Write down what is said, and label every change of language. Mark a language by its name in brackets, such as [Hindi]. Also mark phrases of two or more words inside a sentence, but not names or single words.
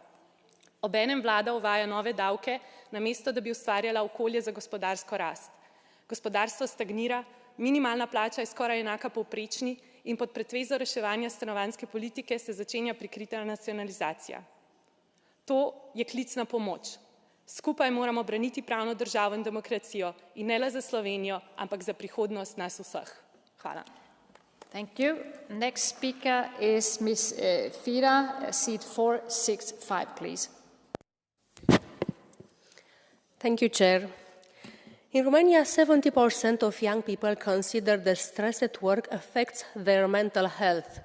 [Slovenian] Obenem vlada uvaja nove davke, namesto da bi ustvarjala okolje za gospodarsko rast. Gospodarstvo stagnira, minimalna plača je skoraj enaka povprečni in pod pretvezo reševanja stanovanjske politike se začenja prikrita nacionalizacija. To je klic na pomoč. Skupaj moramo braniti pravno državo in demokracijo in ne le za Slovenijo, ampak za prihodnost nas vseh. Hvala. [English] Thank you. Next speaker is Ms. Fira, seat 465, please. Thank you, Chair. In Romania, 70% of young people consider that stress at work affects their mental health.